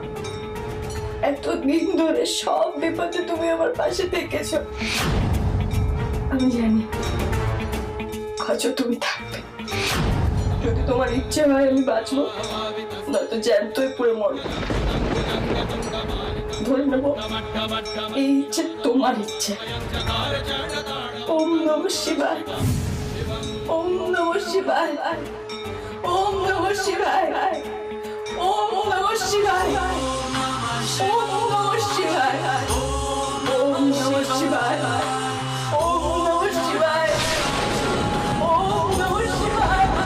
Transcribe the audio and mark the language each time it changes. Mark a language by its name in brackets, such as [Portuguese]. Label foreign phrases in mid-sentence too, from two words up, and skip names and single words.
[Bangla] এতদিন ধরে সব বিপদে তুমি আমার পাশে থেকেছ, আমি জানি আজ তুমি থাকবে। যদি তোমার ইচ্ছে হয় আমি বাঁচবো, নয়তো জ্যান্তই পুড়ে মরবো। ধরে নেবো এই ইচ্ছে তোমার ইচ্ছে। [Sanskrit] ওম নমঃ শিবায়, ওম নমঃ শিবায়, ওম নমঃ শিবায়, ওম নমঃ শিবায়, ওম নমঃ শিবায়, ওম নমঃ শিবায়, ওম নমঃ শিবায়, ওম নমঃ শিবায়,